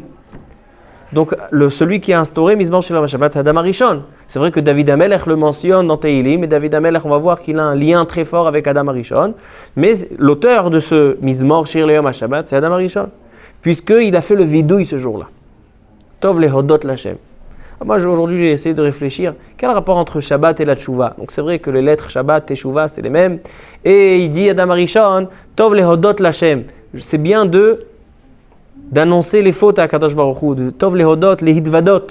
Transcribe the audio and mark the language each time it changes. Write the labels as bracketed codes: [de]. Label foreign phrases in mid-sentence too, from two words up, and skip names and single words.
[fr] Donc, celui qui a instauré Mizmor Shir Leyom à Shabbat, c'est Adam Arishon. C'est vrai que David Amelech le mentionne dans Tehillim, et David Amelech, on va voir qu'il a un lien très fort avec Adam Arishon. Mais l'auteur de ce Mizmor Shir Leyom à Shabbat, c'est Adam Arishon. Puisqu'il a fait le vidouille ce jour-là. [he] טוב להודות לכם. [fr] Moi, aujourd'hui, j'ai essayé de réfléchir, quel rapport entre Shabbat et la Teshuvah? Donc, c'est vrai que les lettres Shabbat, Teshuvah, c'est les mêmes. Et il dit Adam Arishon, [he] טוב להודות לכם. [fr] C'est bien d'annoncer les fautes à Kadosh Baruch Hu, de [he] טוב להודות, [fr] les hitvadot.